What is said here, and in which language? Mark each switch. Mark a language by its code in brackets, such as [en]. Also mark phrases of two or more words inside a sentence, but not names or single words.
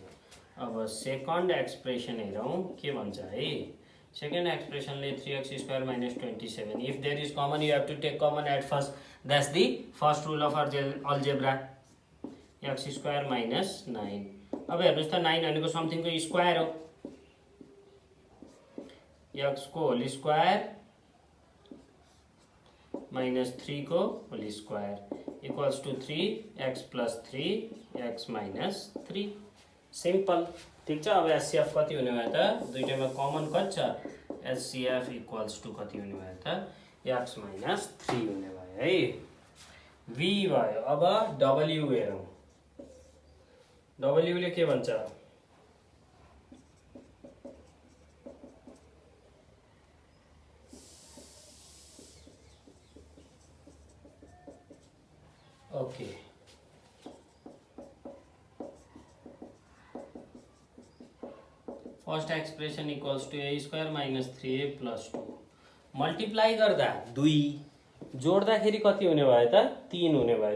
[ne] अब सेकन्ड एक्सप्रेसन हेरौँ के भन्छ है। [en] सेकेन्ड एक्सप्रेसनले 3x square minus 27 if there is common you have to take common at first that's the first rule of algebra. x square minus 9 [ne] अब हेर्नुहोस् त 9 भनेको समथिङको स्क्वायर हो। [en] x ko whole square minus 3 ko whole square equals to 3x plus 3x minus 3 simple [ne] ठीक छ। अब एचसीएफ कति हुने भयो त दुईटैमा कमन कति छ [en] HCF equals to [ne] कति हुने भयो त [en] x minus 3 [ne] हुने भयो है। v भयो। अब w हेरौँ। w ले के भन्छ ओके [en] first expression equals to a square minus 3a plus 2 [ne] मल्टिप्लाई गर्दा 2 जोड्दाखेरि कति हुने भयो त 3 हुने भयो।